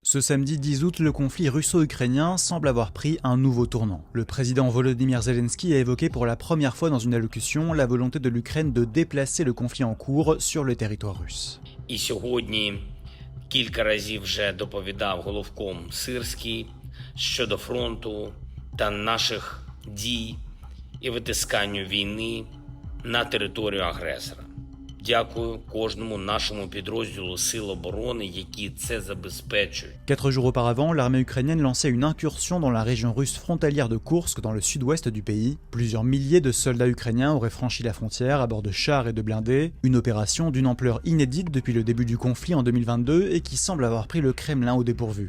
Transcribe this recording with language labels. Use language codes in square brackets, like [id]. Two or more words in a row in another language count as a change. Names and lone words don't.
[fr] Ce samedi 10 août, le conflit russo-ukrainien semble avoir pris un nouveau tournant. Le président Volodymyr Zelensky a évoqué pour la première fois dans une allocution la volonté de l'Ukraine de déplacer le conflit en cours sur le territoire russe. [uk] І сьогодні кілька разів вже доповідав головком Сирський щодо фронту та наших дій і витисканню війни на територію агресора. Дякую кожному нашому підрозділу Сил оборони, які це забезпечують. [fr] 4 jours auparavant, l'armée ukrainienne lançait une incursion dans la région russe frontalière de Koursk, dans le sud-ouest du pays. Plusieurs milliers de soldats ukrainiens auraient franchi la frontière à bord de chars et de blindés. Une opération d'une ampleur inédite depuis le début du conflit en 2022 et qui semble avoir pris le Kremlin au dépourvu.